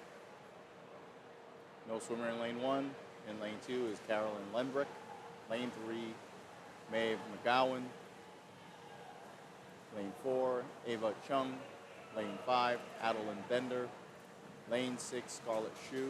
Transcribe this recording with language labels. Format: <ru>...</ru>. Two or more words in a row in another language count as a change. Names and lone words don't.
<en>No swimmer in lane 1. In lane 2 is Carolyn Lenbrick. Lane 3, Maeve McGowan. Lane 4, Ava Chung. Lane 5, Adeline Bender. Lane 6, Scarlett Shue.</en>